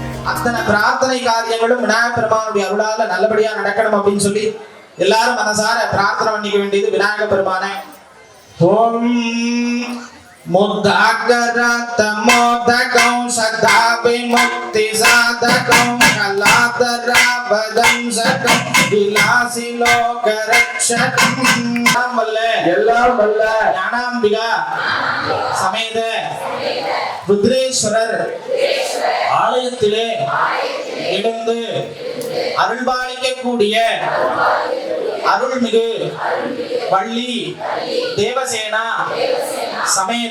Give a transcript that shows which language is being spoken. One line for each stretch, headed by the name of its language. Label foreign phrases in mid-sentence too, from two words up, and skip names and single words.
Tamil: அத்தனை பிரார்த்தனை காரியங்களும் விநாயகப் பெருமானுடைய அருளால நல்லபடியா நடக்கணும் அப்படின்னு சொல்லி எல்லாரும் மனசார பிரார்த்தனை பண்ணிக்க வேண்டியது விநாயகப் பெருமானை. ஓம்
Sanskrit: मुद्दाकरतमोदकं सदाभिमुक्तिसाधकं कलाधरावदंसकं विलासिलोकरक्षकं
Tamil: எல்லாம் வல்ல ஞானாம்பிகா சமேத ருத்ரேஸ்வரர் ஆலயத்திலே எழுந்து அருள்பாலிக்கக்கூடிய அருள்மிகு வள்ளி தேவசேனா சமேத